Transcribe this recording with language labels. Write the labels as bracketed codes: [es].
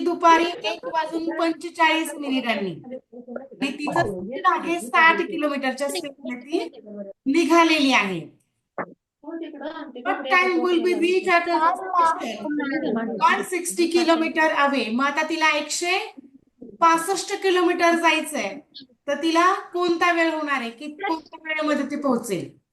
[mr] दुपारी 1:45 आणि तिचं स्पीड आहे 60 किलोमीटरच्या स्पीडने ती निघालेली आहे. [en] What time will be reach at a station 160 kilometre away? [mr] मग आता तिला 165 किलोमीटर जायचंय, तर तिला कोणता वेळ होणार आहे? की कोणत्या वेळेमध्ये ती पोहोचेल?